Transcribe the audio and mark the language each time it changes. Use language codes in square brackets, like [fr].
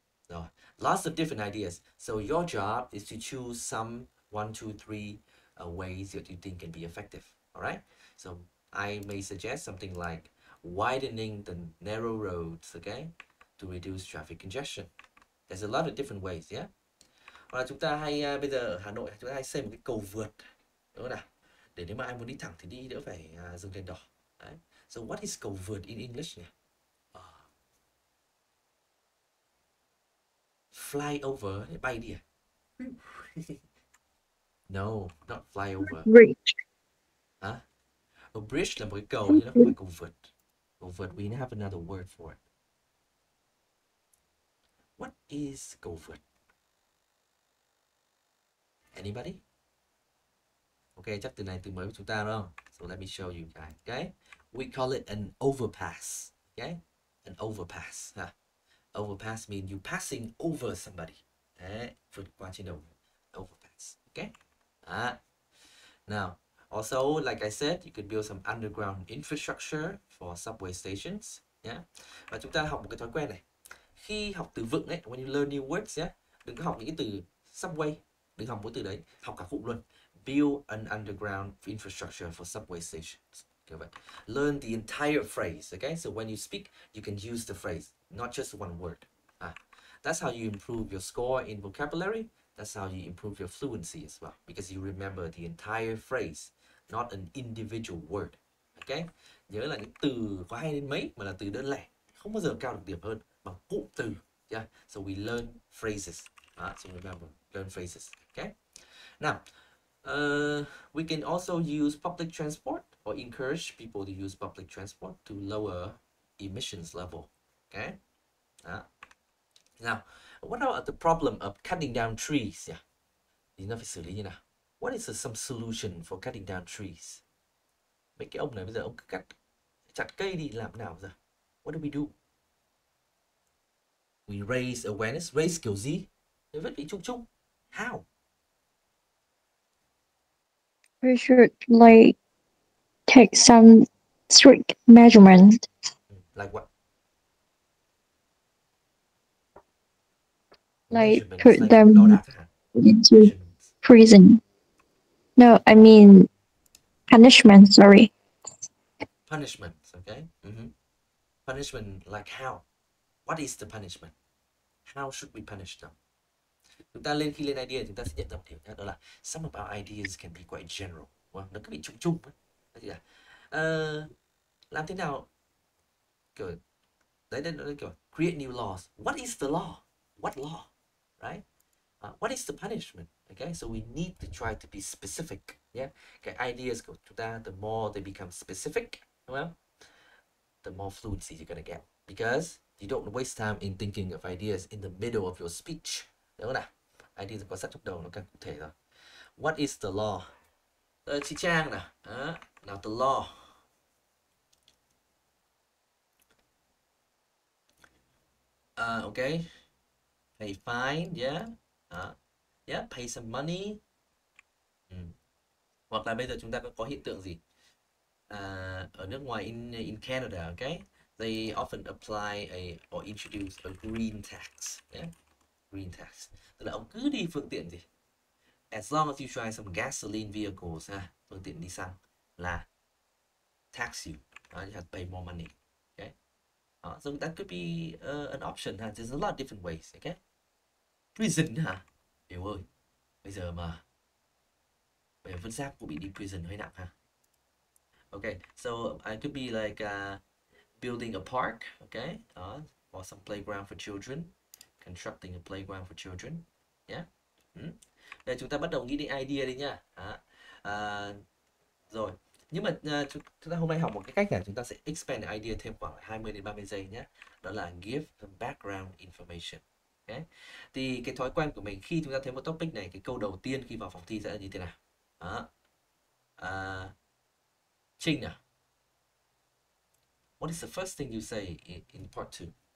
[en] So, lots of different ideas. So your job is to choose some 1, 2, 3 ways that you think can be effective. All right. So I may suggest something like widening the narrow roads, okay, to reduce traffic congestion. There's a lot of different ways, yeah. [vi] Hoặc là chúng ta hay bây giờ ở Hà Nội chúng ta hay xây một cái cầu vượt, đúng không nào? Để nếu mà ai muốn đi thẳng thì đi, đỡ phải dừng đèn đỏ. Đấy. [en] So what is cầu vượt in English nhỉ? Fly over, [vi] bay đi à? [en] No, not fly over. Bridge. [vi] Hả? A bridge là một cái cầu nhưng nó không phải cầu vượt. [en] Cầu vượt, we have another word for it. What is cầu vượt? Anybody? [vi] Okay, chắc từ này từ mới của chúng ta đúng không? [en] So let me show you guys. Okay, we call it an overpass. Okay, an overpass. Huh? Overpass means you passing over somebody. [vi] Đấy, vượt qua trên đầu. [en] Overpass. Okay. Now, also, like I said, you could build some underground infrastructure for subway stations. Yeah. [vi] Và chúng ta học một cái thói quen này. Khi học từ vựng ấy, [en] when you learn new words, yeah, [vi] đừng có học những cái từ subway, đừng học mỗi từ đấy, học cả cụm luôn. [en] Build an underground infrastructure for subway stations. Okay, learn the entire phrase. Okay, so when you speak, you can use the phrase, not just one word. That's how you improve your score in vocabulary. That's how you improve your fluency as well, because you remember the entire phrase, not an individual word. [vi] Okay, nhớ là những từ có hay đến mấy mà là từ đơn lẻ, không bao giờ cao được điểm hơn bằng cụm từ. [en] Yeah, so we learn phrases. So remember, learn phrases. Okay. Now, we can also use public transport or encourage people to use public transport to lower emissions level. Okay. Now, what about the problem of cutting down trees? Yeah. [vi] Thì nó phải xử lý như nào? [en] What is some solution for cutting down trees? [vi] Mấy cái ông này bây giờ ông cứ chặt cây đi làm nào giờ? [en] What do we do? We raise awareness. [vi] Raise kiểu gì? Để vẫn bị chung chung. [en] How? We should like take some strict measurements. Like what? Like put them into prison. No, I mean punishment, sorry. Punishment, okay? Punishment like how? What is the punishment? How should we punish them? [vi] Chúng ta khi lên idea chúng ta sẽ nhận ra một điểm đó là [en] some of our ideas can be quite general. [vi] Nó cứ bị chung chung. Làm thế nào kiểu đấy kiểu [en] create new laws. What is the law? What law? Right? What is the punishment? Okay, so we need to try to be specific. Yeah, [vi] cái ideas của chúng ta, [en] the more they become specific, [vi] đúng không? [en] The more fluency you're gonna get, because you don't waste time in thinking of ideas in the middle of your speech. [vi] Đúng không nào? Ideas có sẵn trong đầu nó càng cụ thể rồi. [en] What is the law? [vi] Chị Trang nào. Nào, [en] the law. Okay. Pay fine, yeah. Yeah, pay some money. [vi] Hoặc là bây giờ chúng ta có hiện tượng gì? Ở nước ngoài, [en] in Canada, okay, they often apply or introduce a green tax. Yeah, green tax. [vi] Tức là ông cứ đi phương tiện gì, [en] as long as you try some gasoline vehicles, [vi] phương tiện đi xăng là [en] tax you. You have to pay more money. Okay, so that could be an option. There's a lot of different ways. Okay, prison [vi] hả? Hiểu ơi, bây giờ vứt rác cũng bị đi prison hơi nặng ha. [en] Okay, so I could be like building a park, okay, or some playground for children, constructing a playground for children, yeah. [vi] Đây chúng ta bắt đầu nghĩ đến idea đi nha. Rồi, nhưng mà chúng ta hôm nay học một cái cách là chúng ta sẽ [en] expand the idea [vi] thêm khoảng 20 đến 30 giây nhé. Đó là [en] give some background information. Okay. [vi] Thì cái thói quen của mình khi chúng ta thấy một topic này, cái câu đầu tiên khi vào phòng thi sẽ là như thế nào? Trinh nào. [en] What is the first thing you say in part 2?